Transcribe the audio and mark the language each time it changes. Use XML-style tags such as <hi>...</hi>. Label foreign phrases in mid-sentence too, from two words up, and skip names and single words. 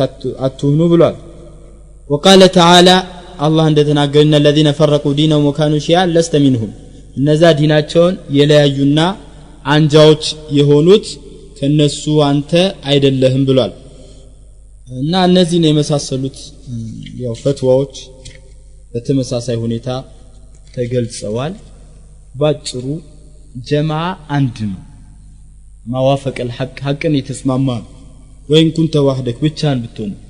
<am>አትሁኑ ብሏል</am> <ar>وقال تعالى الله</ar> <am>እንደተናገረና</am> <ar>الذين فرقوا دينهم وكانوا شيعا لست منهم</ar> <am>እነዛ ዲናቸውን የለያዩና አንጃዎች የሆኑት ከነሱ አንተ አይደለህም ብሏል እና እነዚህ ነው የመሳሰሉት ያው ፈትዋዎች በተመሳሳይ ሁኔታ ተገልጸዋል ባጭሩ ጀማዓ አንድ ነው</am> <ar>موافق الحق</ar> <am>ሐቅን የተስማማ</am> <ar>وإن كنت وحدك</ar> <am>ብቻህን ብትሆን</am>